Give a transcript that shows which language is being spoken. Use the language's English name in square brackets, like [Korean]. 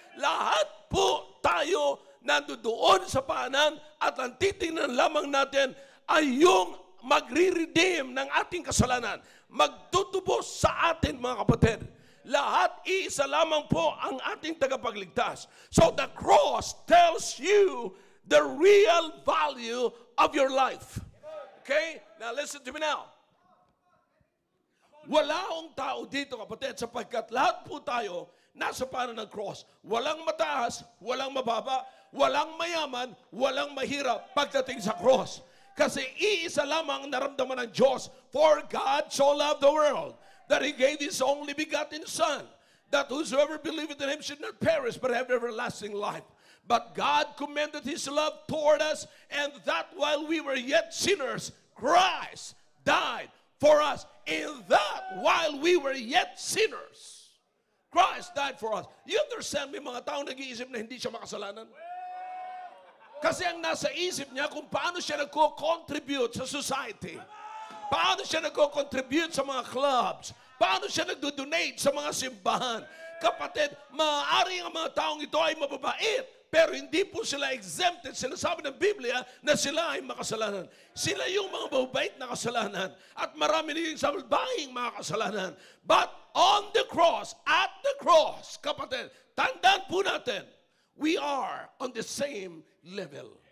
[Filipino] Lahat po tayo nandoon sa paanan, at ang titingnan lamang natin ay yung magre-redeem ng ating kasalanan, magtutubos sa atin, mga kapatid. Lahat iisa lamang po ang ating tagapagligtas. [English] So the cross tells you the real value of your life. Okay? Now listen to me now. [Filipino] Wala akong tao dito, kapatid, sapagkat lahat po tayo nasa paanan ng cross. Walang mataas, walang mababa, walang mayaman, walang mahirap pagdating sa cross. Kasi iisa lamang naramdaman ng Diyos. [English] For God so loved the world that He gave His only begotten Son, that whosoever believeth in Him should not perish but have everlasting life. But God commended His love toward us, and that while we were yet sinners, Christ died for us. In that while we were yet sinners, Christ died for us. You understand, [Filipino] may mga tao nag-iisip na hindi siya makasalanan? Kasi ang nasa isip niya kung paano siya nagko-contribute sa society. Paano siya nagko-contribute sa mga clubs. Paano siya nagdo-donate sa mga simbahan. Kapatid, maaari ang mga taong ito ay mababait, pero hindi po sila exempted. Sinasabi ng Biblia na sila ay makasalanan. Sila yung mga mababait na kasalanan. At marami din salbahing mga kasalanan. [English] But on the cross, at the cross, kapatid, [Filipino] tandaan po natin, [English] we are on the same level.